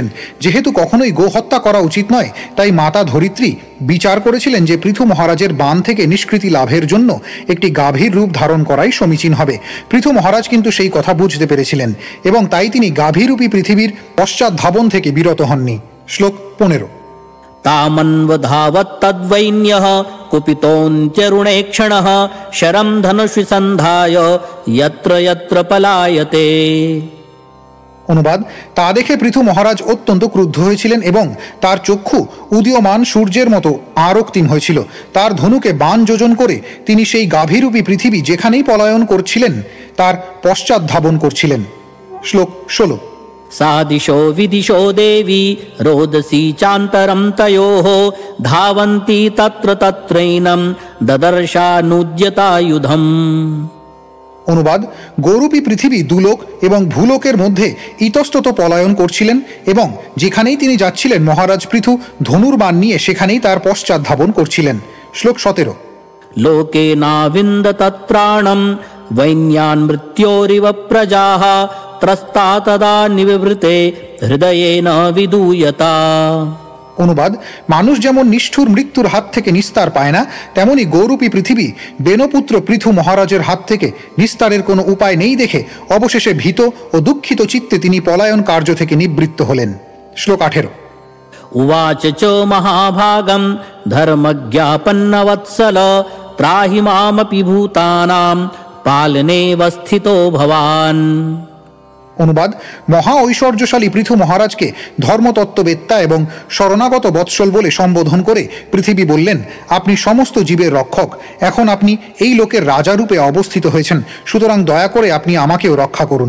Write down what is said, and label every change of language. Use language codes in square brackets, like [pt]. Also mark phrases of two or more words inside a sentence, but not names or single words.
[bn] যেহেতু কখনোই গো হত্যা করা উচিত নয়, তাই মাতা ধরিত্রী বিচার করেছিলেন যে পৃথু মহারাজের বাণ থেকে নিষ্কৃতি লাভের জন্য একটি গাভীর রূপ ধারণ করাই সমীচীন হবে। পৃথু মহারাজ কিন্তু সেই কথা বুঝতে পেরেছিলেন এবং তাই তিনি গাভীরূপী পৃথিবীর পশ্চাৎ ধাবন থেকে বিরত হননি। শ্লোক 15। [sa] तामन्वधावत्तद्वैन्यः कुपितोऽन्त्यरुणेक्षणः शरं धनुषि सन्धाय यत्र यत्र पलायते। [bn] অনুবাদ, তা দেখে পৃথু মহারাজ অত্যন্ত ক্রুদ্ধ হয়েছিলেন এবং তার চক্ষু উদীয়মান সূর্যের মতো আরক্তিম হয়েছিল। তার ধনুকে বাণ যোজন করে তিনি সেই গাভীরূপী পৃথিবী যেখানেই পলায়ন করছিলেন তার পশ্চাৎ ধাবন করছিলেন। শ্লোক 16। [sa] सा दिशो विदिशो देवी रोदसी चान्तरं तयोः धावन्ती तत्र तत्रैनं ददर्शानुद्यतायुधम्। [bn] অনুবাদ, গৌরূপী পৃথিবী দুলোক এবং ভূলোকের মধ্যে ইতস্তত পলায়ন করছিলেন এবং যেখানেই তিনি যাচ্ছিলেন মহারাজ পৃথু ধনুর্বাণ নিয়ে সেখানেই তার পশ্চাৎ ধাবন করছিলেন। শ্লোক 17। [sa] लोके नाविन्द तत्प्राणं वैन्यान् मृत्योरिव प्रजाः त्रस्ता तदा निवृते हृदयेन विदूयता। [bn] অনুবাদ, মানুষ যেমন নিষ্ঠুর মৃত্যুর হাত থেকে নিস্তার পায় না, তেমনি গৌরূপী পৃথিবী বেনপুত্র পৃথু মহারাজের হাত থেকে নিস্তারের কোনো উপায় নেই দেখে অবশেষে ভীত ও দুঃখিত চিত্তে তিনি পলায়ন কার্য থেকে নিবৃত্ত হলেন। শ্লোক 18। [sa] उवाच च महाभागं धर्मज्ञापन्नवत्सल ত্রাহি মামপি ভূতানাম পালনেব স্থিতো ভবান। [bn] অনুবাদ: মহা ঐশ্বর্যশালী পৃথু মহারাজকে ধর্মতত্ত্ববেত্তা এবং শরণাগত বৎসল বলে সম্বোধন করে পৃথিবী বললেন, আপনি সমস্ত জীবের রক্ষক, এখন আপনি এই লোকের রাজারূপে অবস্থিত হয়েছেন, সুতরাং দয়া করে আপনি আমাকেও রক্ষা করুন।